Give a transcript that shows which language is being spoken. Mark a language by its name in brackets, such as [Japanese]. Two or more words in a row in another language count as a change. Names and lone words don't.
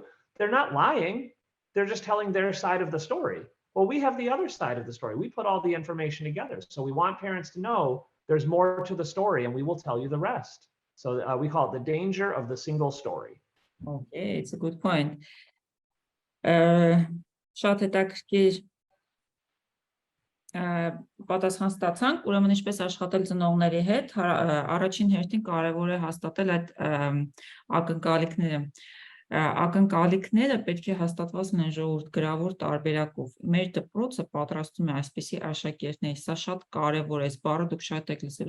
[English] They're not lying. They're just telling their side of the story. Well, we have the other side of the story. We put all the information together. So we want parents to know there's more to the story, and we will tell you the rest. So we call it the danger of the single story. Okay, it's a good point. [Armenian] Շատ հետաքրքիր պատասխան ստացանք, ուրեմն ինչպես աշխատել ծնողների հետ, առաջին հերթին կարևոր է հաստատել այդ ակնկալիքները։ Ակնկալիքները պետք է հաստատված լինեն ժողովուրդ գրավոր տարբերակով։ Մեր դպրոցը պատրաստում է այսպիսի աշակերտների, սա շատ կարևոր է, այս բառը դուք շատ եք լսելու